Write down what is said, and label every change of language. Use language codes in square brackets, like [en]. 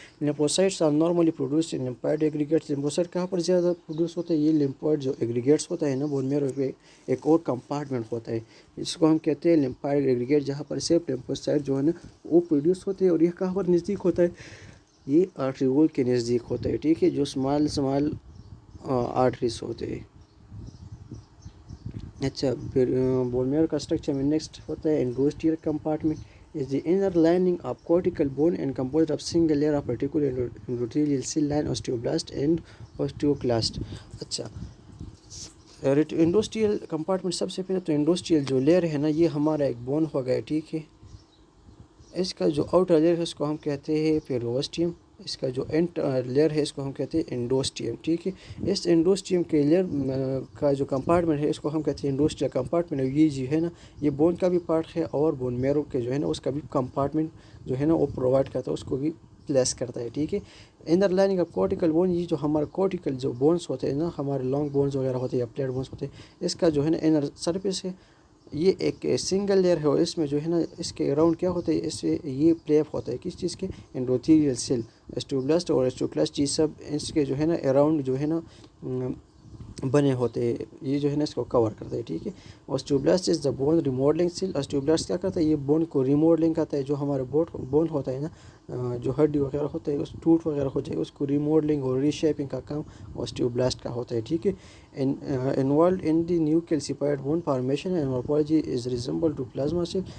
[en] Lymphocytes are normally produced in lymphoid aggregates. [ur] لیمفوسائٹ کہاں پر زیادہ produce ہوتے ہیں, یہ لیمفوئڈ جو ایگریگیٹس ہوتا ہے نا بون میرو پہ ایک اور کمپارٹمنٹ ہوتا ہے جس کو ہم کہتے ہیں لیمفوئڈ ایگریگیٹ, جہاں پر صرف لیمفوسائٹ جو ہے نا وہ پروڈیوس ہوتے ہیں, اور یہ کہاں پر نزدیک ہوتا ہے, یہ آرٹریول کے نزدیک ہوتا ہے. ٹھیک ہے. جو اسمال آرٹریز ہوتے ہیں. اچھا پھر بون میرو کا اسٹرکچر میں نیکسٹ ہوتا ہے انڈوسٹیل compartment [en] is the inner lining of cortical bone and composed of single layer of reticular endothelial cell line osteoblast and osteoclast. [ur] اچھا انڈوسٹیل کمپارٹمنٹ سب سے پہلے تو انڈوسٹیل جو لیئر ہے نا یہ ہمارا ایک بون ہو گیا. ٹھیک ہے. اس کا جو آؤٹر لیئر ہے اس کو ہم کہتے ہیں پیروسٹیم, اس کا جو انٹ لیئر ہے اس کو ہم کہتے ہیں انڈوسٹیم. ٹھیک ہے. اس انڈوسٹیم کے لیئر کا جو کمپارٹمنٹ ہے اس کو ہم کہتے ہیں انڈوسٹیل کمپارٹمنٹ. یہ جو ہے نا یہ بون کا بھی پارٹ ہے اور بون میرو کے جو ہے نا اس کا بھی کمپارٹمنٹ جو ہے نا وہ پرووائڈ کرتا ہے, اس کو بھی پلیس کرتا ہے. ٹھیک ہے. [en] inner lining of cortical bone, [ur] یہ جو ہمارا کورٹیکل جو بونس ہوتے ہیں نا ہمارے لانگ بونس وغیرہ ہوتے ہیں یا پلیٹ بونس ہوتے ہیں, اس کا جو ہے نا انر سرفیس ہے یہ ایک سنگل لیئر ہے, اور اس میں جو ہے نا اس کے اراؤنڈ کیا ہوتا ہے, اس سے یہ پلیپ ہوتا ہے کس چیز کے, انڈوتھیلیل سیل, اسٹوبلاسٹ اور اسٹوکلاسٹ, یہ سب اس کے جو ہے نا اراؤنڈ جو ہے نا بنے ہوتے ہیں, یہ جو ہے نا اس کو کور کرتا ہے. ٹھیک ہے. [en] Osteoblast is the bone remodelling cell. [ur] اسٹوبلاسٹ کیا کرتا ہے, یہ بون کو ریموڈلنگ کرتا ہے, جو ہمارا بون ہوتا ہے نا جو ہڈی وغیرہ ہوتا ہے اس ٹوٹ وغیرہ ہو جائے اس کو ریموڈلنگ اور ری شیپنگ کا کام اسٹیوبلاسٹ کا ہوتا ہے. ٹھیک ہے. [en] Involved in the new calcified bone formation and morphology is resemble to plasma cell.